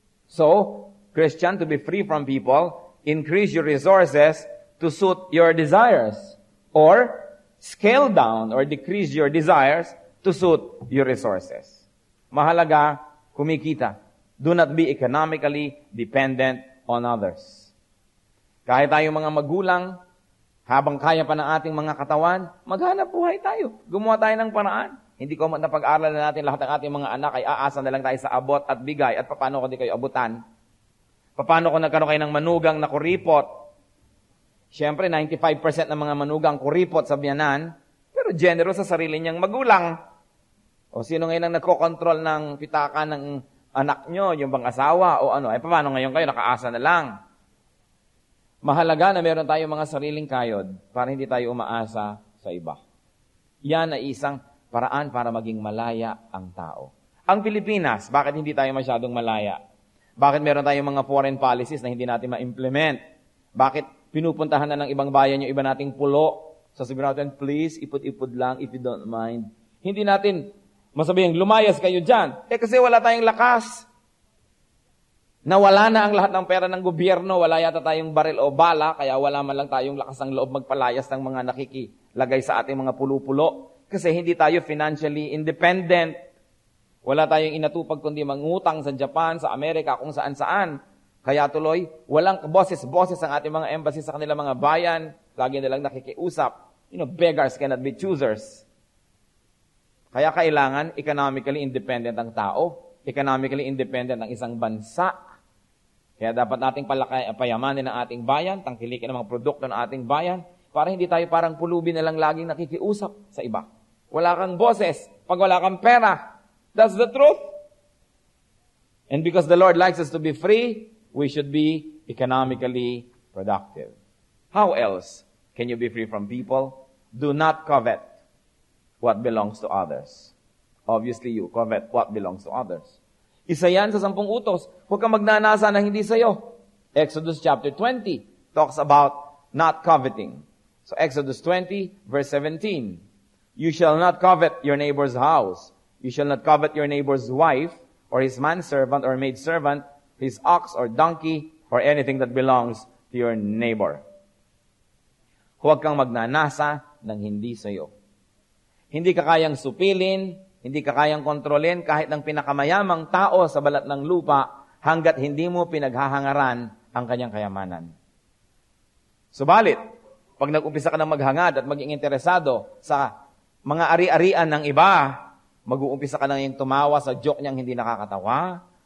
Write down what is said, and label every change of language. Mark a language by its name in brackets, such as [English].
[English] So, Christian, to be free from people, increase your resources to suit your desires. Or, scale down or decrease your desires to suit your resources. [Filipino] Mahalaga, kumikita. [English] Do not be economically dependent on others. [Filipino] Kahit tayong mga magulang, habang kaya pa ng ating mga katawan, maghanap buhay tayo. Gumawa tayo ng paraan. Hindi ko napag-aral na natin lahat ng ating mga anak ay aasa na lang tayo sa abot at bigay. At paano kung di kayo abutan? Paano kung nagkaroon kayo ng manugang na kuripot? Siyempre, 95% ng mga manugang kuripot sa biyanan, pero generous sa sarili niyang magulang. O sino ngayon ang nagkokontrol ng pitaka ng anak nyo, yung bang asawa o ano? Paano ngayon kayo? Nakaasa na lang. Mahalaga na meron tayong mga sariling kayod para hindi tayo umaasa sa iba. Yan ay isang paraan para maging malaya ang tao. Ang Pilipinas, bakit hindi tayo masyadong malaya? Bakit meron tayong mga [English] foreign policies [Filipino] na hindi natin ma-implement? Bakit pinupuntahan na ng ibang bayan yung iba nating pulo? Sasabihin natin, [English] please, [Filipino] ipod-ipod lang [English] if you don't mind. [Filipino] Hindi natin masabihin, lumayas kayo dyan. Kasi wala tayong lakas. Nawala na ang lahat ng pera ng gobyerno, wala yata tayong baril o bala, kaya wala man lang tayong lakas ng loob magpalayas ng mga nakikilagay sa ating mga pulo-pulo. Kasi hindi tayo [English] financially independent. [Filipino] Wala tayong inatupag kundi mangutang sa Japan, sa Amerika, kung saan-saan. Kaya tuloy, walang boses-boses ang ating mga embassy sa kanilang mga bayan. Lagi nilang nakikiusap. [English] Beggars cannot be choosers. [Filipino] Kaya kailangan [English] economically independent [Filipino] ang tao. [English] Economically independent [Filipino] ang isang bansa. Kaya dapat nating payamanin ang ating bayan, tangkilikin ang mga produkto ng ating bayan, para hindi tayo parang pulubi na lang laging nakikiusap sa iba. Wala kang boses pag wala kang pera. [English] That's the truth. And because the Lord likes us to be free, we should be economically productive. How else can you be free from people? Do not covet what belongs to others. Obviously, you covet what belongs to others. [Filipino] Isa yan sa 10 utos. Huwag kang magnanasa na hindi sa'yo. [English] Exodus chapter 20 talks about not coveting. So Exodus 20, verse 17. You shall not covet your neighbor's house. You shall not covet your neighbor's wife, or his manservant or maidservant, his ox or donkey, or anything that belongs to your neighbor. [Filipino] Huwag kang magnanasa ng hindi sa'yo. Hindi ka kayang supilin, hindi ka kayang kontrolin kahit ng pinakamayamang tao sa balat ng lupa hanggat hindi mo pinaghahangaran ang kanyang kayamanan. Subalit, pag nag-umpisa ka ng maghangad at maging interesado sa mga ari-arian ng iba, mag-uumpisa ka nang yung tumawa sa joke niyang hindi nakakatawa.